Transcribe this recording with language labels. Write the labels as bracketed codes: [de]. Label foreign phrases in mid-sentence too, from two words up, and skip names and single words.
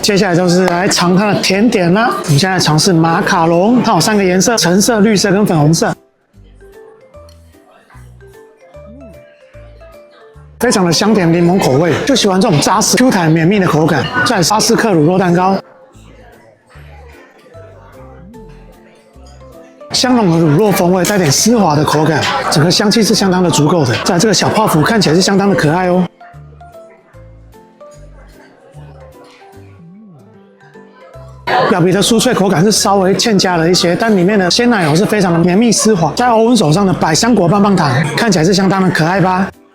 [zh] 接下來就是來嘗它的甜點啦。我們現在嘗試馬卡龍，它有3個顏色：橙色、綠色跟粉紅色，非常的香甜檸檬口味。就喜歡這種扎實、Q 彈、綿密的口感。再來巴斯克乳酪蛋糕，香濃的乳酪風味，帶點絲滑的口感，整個香氣是相當的足夠的。在這個小泡芙看起來是相當的可愛哦。表皮的酥脆口感是稍微欠佳了一些，但裡面的鮮奶油是非常的綿密絲滑。在歐文手上的百香果棒棒糖看起來是相當的可愛吧？